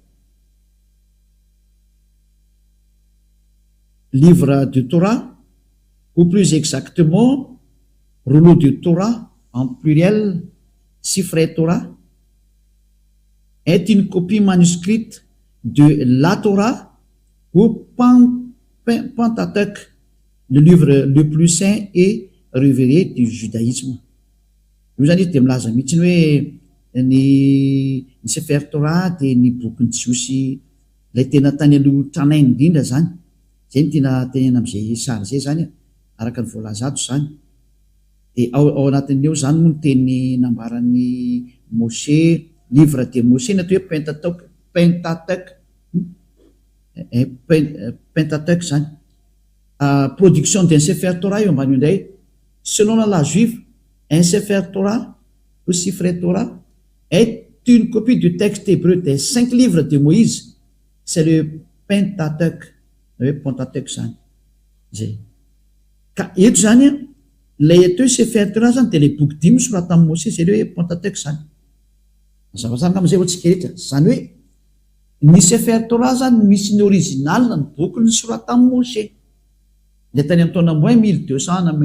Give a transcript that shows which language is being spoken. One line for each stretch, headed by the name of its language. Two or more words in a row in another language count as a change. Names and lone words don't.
French: livre de Torah ou plus exactement rouleau de Torah en pluriel Sifrei Torah est une copie manuscrite de la Torah ou Pentateuch, le livre le plus saint et révéré du judaïsme.
Malagasy: Io zany dia milaza mihitsy hoe ny Sefer Torah dia ny bokyny jiosy ilay tena tany aloha tranainy indrindra zany zay ny tena tenena am'izay sary zay zany araka ny voalaza ato zany dia ao anatin'eo zany moa ny teny nambaran'ny Moshe
French: livre de Moshe
Malagasy: na atao hoe Pentateuch zany
French: production d'un Sefer Torah
Malagasy: io ambany indray
French: selon la loi juive un Sefer Torah ou Sifrei Torah est une copie du texte hébreu des 5 livres de Moïse c'est le Pentateuch
Malagasy: zany zay ka eto zany lay atao Sefer Torah zany dia lay boky 5 soratan'i Moshe zay le hoe Pentateuch zany zavazany am'izay ohatsika rehetra zany hoe ny Sefer Torah zany misy ny original ny boky ny soratan'i Moshe dia tany amin'ny taona moins 1200 na